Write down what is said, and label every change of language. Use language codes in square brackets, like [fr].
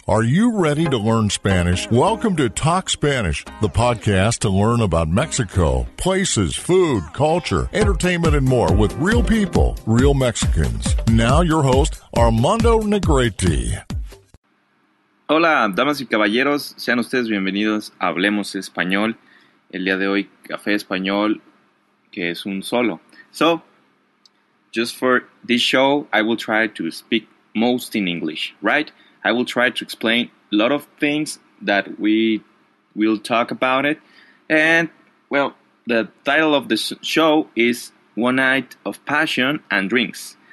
[en] Are you ready to learn Spanish? Welcome to Talk Spanish, the podcast to learn about Mexico, places, food, culture, entertainment, and more with real people, real Mexicans. Now your host, Armando Negrete. [es] Hola, damas y caballeros, sean ustedes bienvenidos a Hablemos Español. El día de hoy, café español, que es un solo. [en] So, just for this show, I will try to speak most in English, right? I will try to explain a lot of things that we will talk about it. And, well, the title of the show is One Night of Passion and Drinks.